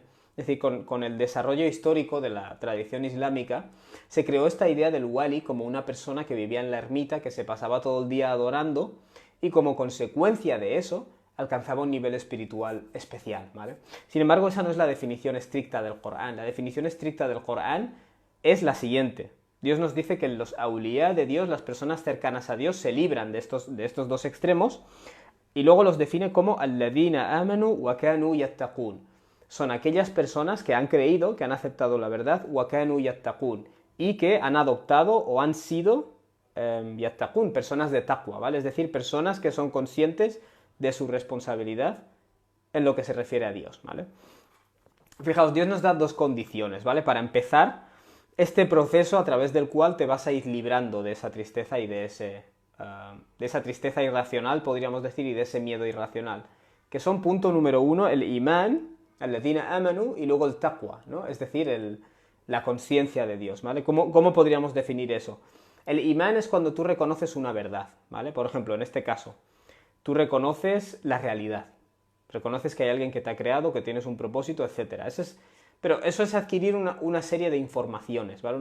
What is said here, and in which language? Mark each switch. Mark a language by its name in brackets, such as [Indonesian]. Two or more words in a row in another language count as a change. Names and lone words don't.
[Spanish] Es decir, con el desarrollo histórico de la tradición islámica, se creó esta idea del wali como una persona que vivía en la ermita, que se pasaba todo el día adorando, y como consecuencia de eso, alcanzaba un nivel espiritual especial, ¿vale? Sin embargo, esa no es la definición estricta del Corán. La definición estricta del Corán es la siguiente. Dios nos dice que los awliya de Dios, las personas cercanas a Dios, se libran de estos dos extremos, y luego los define como [Arabic] الذين آمنوا وكانوا يتقون. [Spanish] Son aquellas personas que han creído, que han aceptado la verdad, [Arabic] وكانوا يتقون, [Spanish] y que han adoptado o han sido yattaqun, personas de taqwa, ¿vale? Es decir, personas que son conscientes de su responsabilidad en lo que se refiere a Dios, ¿vale? Fijaos, Dios nos da dos condiciones, ¿vale? Para empezar este proceso a través del cual te vas a ir librando de esa tristeza y de esa tristeza irracional, podríamos decir, y de ese miedo irracional, que son, punto número uno, el imán, [Arabic] الذين آمنوا, [Spanish] y luego el taqwa, ¿no? Es decir, la conciencia de Dios, ¿vale? ¿Cómo podríamos definir eso? El imán es cuando tú reconoces una verdad, ¿vale? Por ejemplo, en este caso, tú reconoces la realidad, reconoces que hay alguien que te ha creado, que tienes un propósito, etc. Pero eso es adquirir una serie de informaciones, ¿vale?